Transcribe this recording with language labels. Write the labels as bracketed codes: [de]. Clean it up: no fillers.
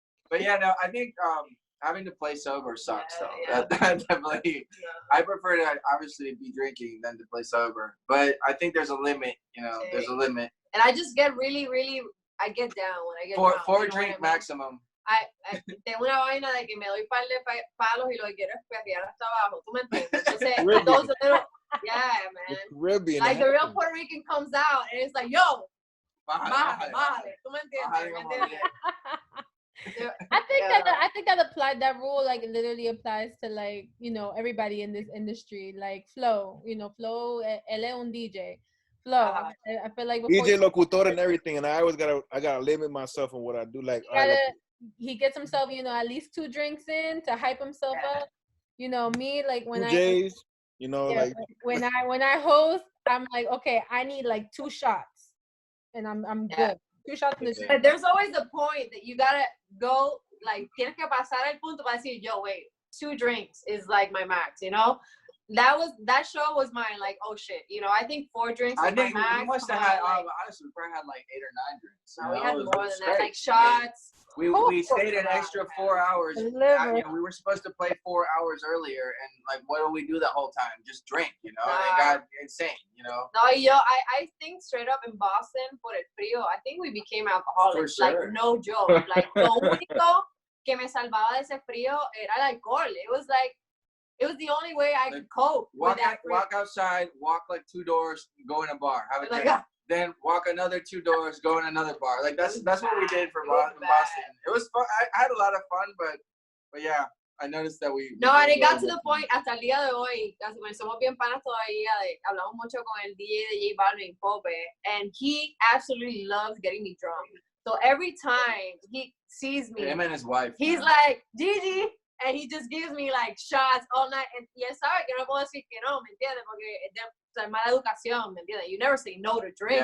[en] But yeah, no, I think having to play sober sucks, though. Yeah. That definitely. I prefer to obviously be drinking than to play sober, but I think there's a limit. You know, there's a limit. And I just get really, I get down when I get drunk. Four drink maximum. [es] I tengo una vaina de que me doy par de palos y lo que quiero es perrear hasta abajo. ¿Tú me entiendes? Entonces, [en] those little, yeah, man. Caribbean. Like the real Puerto Rican comes out and it's like, yo, [es] bájale. ¿Tú me entiendes? [en] I think that applied, that rule like literally applies to like, you know, everybody in this industry. Like Flo, you know, Flo, [es] él es un DJ. [en] Flo, I feel like DJ locutor and everything, and I gotta limit myself on what I do. Like, he gets himself, you know, at least 2 drinks in to hype himself up. You know, me, like when J's, you know, like when I host, I'm like, okay, I need like 2 shots, and I'm good. 2 shots in the But there's always a point that you gotta go, like, [es] tienes que pasar el punto para decir, [en] yo, wait, 2 drinks is like my max, you know? That show was mine, like, oh shit, you know, I think 4 drinks is my max. We must have had, honestly, we probably had like 8 or 9 drinks. No, we had more than that, like shots. We stayed an extra 4 hours. You know, we were supposed to play 4 hours earlier, and like, what do we do the whole time? Just drink, you know? It got insane, you know? No, I think straight up in Boston, [es] por el frío, [en] I think we became alcoholics. For sure. Like, no joke. Like, [es] lo único que me salvaba de ese frío era el alcohol. [en] It was the only way I could cope with that frío. Walk outside, walk like 2 doors, go in a bar, have a drink. Then walk another 2 doors, go in another bar. Like that's what we did for Boston. It was fun. I had a lot of fun, but yeah, I noticed that we. No, and it got to the point [es] hasta el día de hoy. Somos bien panas todavía. Hablamos mucho con el DJ de J Balvin, Pope, [en] and he absolutely loves getting me drunk. So every time he sees me, him and his wife, he's like, Gigi. And he just gives me like shots all night. [es] And y él sabe que no puedo decir que no, ¿me entiendes? Porque es mala educación, ¿me entiendes? [en] You never say no to drink.